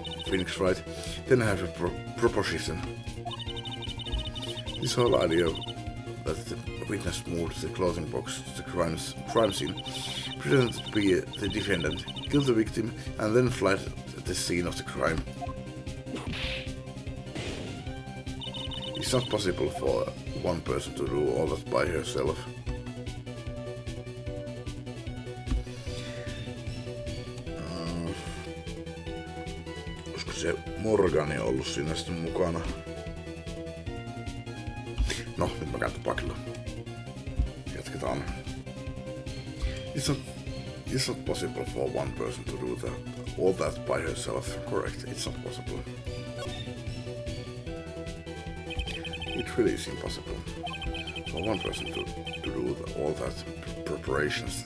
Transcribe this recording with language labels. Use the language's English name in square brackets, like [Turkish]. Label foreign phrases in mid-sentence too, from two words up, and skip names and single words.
[English] Phoenix Wright, then I have a proposition. This whole idea that the witness moved the clothing box to the crime scene, pretended to be the defendant, killed the victim, and then fled the scene of the crime. It's not possible for one person to do all that by herself. [Finnish] Olisiko se Morgani ollut siinä sitten mukana? No, nyt mä käyn tupakilla. Jatketaan. [English] It's not possible for one person to do all that by herself. Correct, it's not possible. It really is impossible for one person to do all that preparations.